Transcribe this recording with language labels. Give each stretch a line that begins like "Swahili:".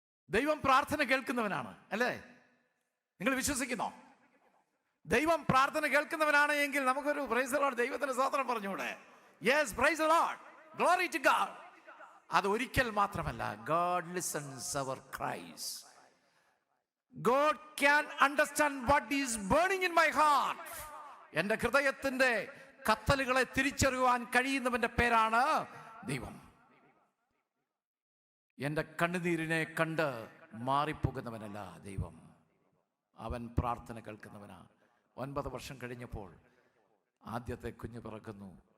Malayalam: ദൈവം പ്രാർത്ഥന കേൾക്കുന്നവനാണ്, അല്ലേ? നിങ്ങൾ വിശ്വസിക്കുന്നോ? ദൈവം പ്രാർത്ഥന കേൾക്കുന്നവനാണ് എങ്കിൽ നമുക്കൊരു
English: praise the Lord,
Malayalam: ദൈവത്തിന് സ്തോത്രം പറഞ്ഞൂടെ?
English: Yes, praise the Lord, glory to God.
Malayalam: അത് ഒരിക്കൽ മാത്രമല്ല,
English: God listens our cries. God can understand what is burning in my heart.
Malayalam: എൻ്റെ ഹൃദയത്തിൻ്റെ കത്തലുകളെ തിരിച്ചറിയുവാൻ കഴിയുന്നവൻ്റെ പേരാണ് ദൈവം. എൻ്റെ കണ്ണുനീരിനെ കണ്ട് മാറിപ്പോകുന്നവനല്ല ദൈവം. അവൻ പ്രാർത്ഥന കേൾക്കുന്നവനാ. 9 വർഷം കഴിഞ്ഞപ്പോൾ ആദ്യത്തെ കുഞ്ഞ് പിറക്കുന്നു.